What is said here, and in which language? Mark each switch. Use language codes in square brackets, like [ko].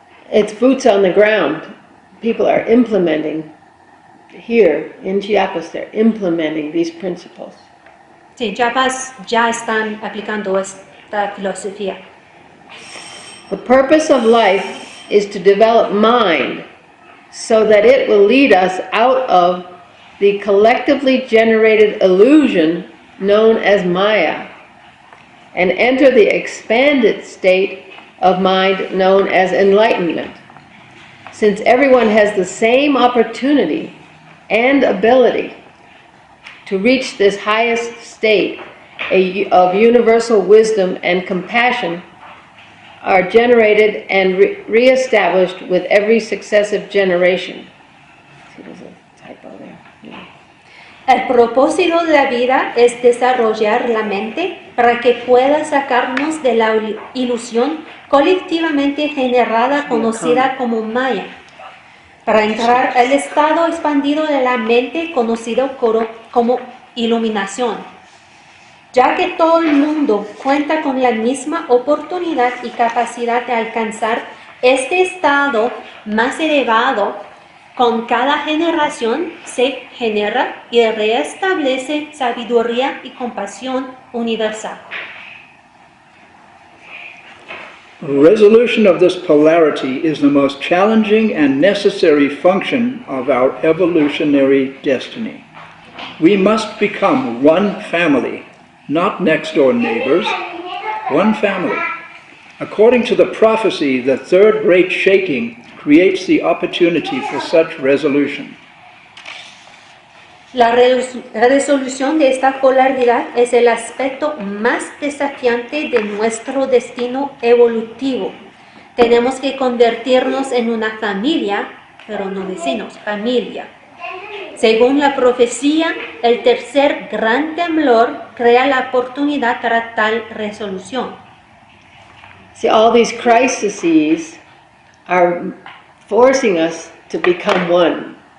[en] It's boots on the ground. People are implementing here in Chiapas, they're implementing these principles. [es] Sí, Chiapas ya están aplicando esta filosofía. [en] The purpose of life is to develop mind so that it will lead us out of the collectively generated illusion known as Maya and enter the expanded state of mind known as enlightenment. Since everyone has the same opportunity and ability to reach this highest state of universal wisdom and compassion are generated and re-established with every successive generation. See, there's a typo there. Yeah. [es] El propósito de la vida es desarrollar la mente para que pueda sacarnos de la ilusión colectivamente generada conocida como Maya, para entrar al estado expandido de la mente conocido como iluminación, ya que todo el mundo cuenta con la misma oportunidad y capacidad de alcanzar este estado más elevado. Con cada generación se genera y reestablece sabiduría y compasión universal. [en] Resolution of this polarity is the most challenging and necessary function of our evolutionary destiny. We must become one family, not next-door neighbors, one family. According to the prophecy, the third great shaking creates the opportunity for such resolution. [es] La resolución de esta polaridad es el aspecto más desafiante de nuestro destino evolutivo. Tenemos que convertirnos en una familia, pero no vecinos, familia. Según la profecía, el tercer gran temblor crea la oportunidad para tal resolución. [en] See, all these crises are forcing us to become one.